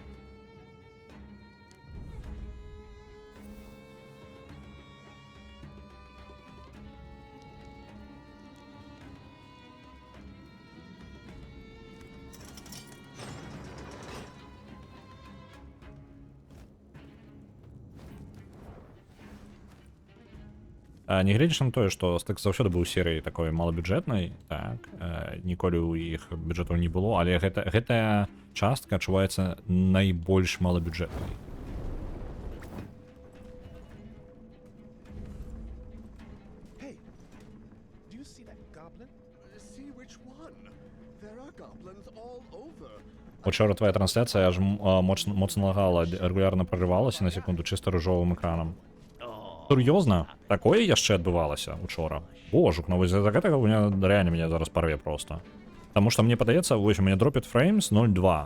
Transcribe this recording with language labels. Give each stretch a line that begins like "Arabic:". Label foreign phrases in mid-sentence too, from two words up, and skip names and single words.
Belarusian: Нягледзячы на тое, што стык заўсёды быў серыяй такой малабюджэтнай, так, ніколі ў іх бюджэтаў не было, але гэтая частка адчуваецца найбольш малабюджэтнай.
English: Hey, do you see that goblin? See which one? There are goblins all over.
Belarusian: Учора твоя трансляцыя аж моцна лагала, регулярна прарывалася на секунду чыста ружовым экранам. Сур'ёзна? Такое яшчэ адбывалася учора. Божук, ну вось за гэтага у меня рэальна мяне зараз парве просто. Таму што мне падаецца, вось у мяне дропит фреймс 0.2.